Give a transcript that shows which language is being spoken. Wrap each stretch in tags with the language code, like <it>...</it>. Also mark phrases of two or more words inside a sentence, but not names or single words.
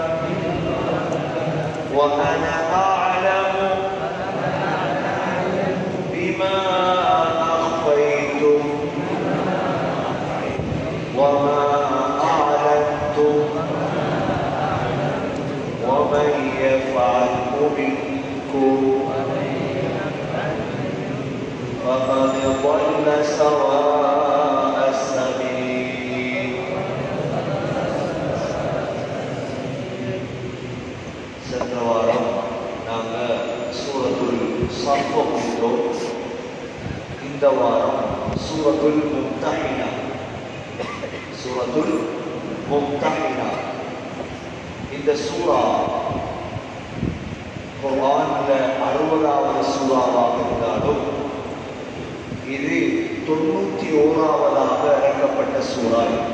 <ar>وأنا أعلم بما أخفيتم وما أعلنتم ومن يفعله منكم فقد ضل سواء السبيل.</ar> <ta>சென்ற வாரம் நாங்கள் சூரத்துல் ஸஃப் படித்தோம். இந்த வாரம் சூரத்துல் மும்தஹினா. சூரத்துல் மும்தஹினா இந்த சூரா குர்ஆன்ல 60வது சூறாவாக இருந்தாலும் இது 91வது இறக்கப்பட்ட சூறா.</ta>